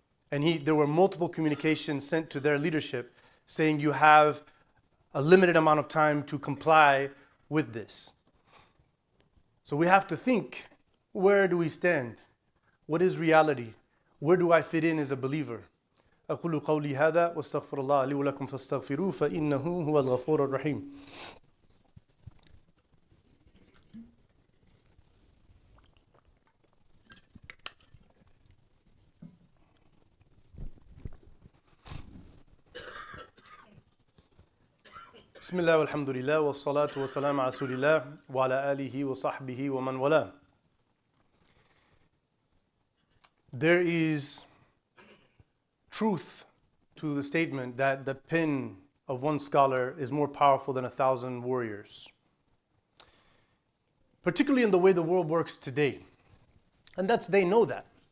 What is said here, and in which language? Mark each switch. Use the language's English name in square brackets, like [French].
[English] And there were multiple communications sent to their leadership saying you have a limited amount of time to comply with this. So we have to think, where do we stand? What is reality? Where do I fit in as a believer? [Arabic] أقول قولي هذا واستغفر الله لي ولكم فاستغفروه فإنه هو الغفور الرحيم. بسم الله والحمد لله والصلاة والسلام على رسول الله وعلى آله وصحبه ومن والاه. [English] There is truth to the statement that the pen of one scholar is more powerful than 1,000 warriors, particularly in the way the world works today. And they know that.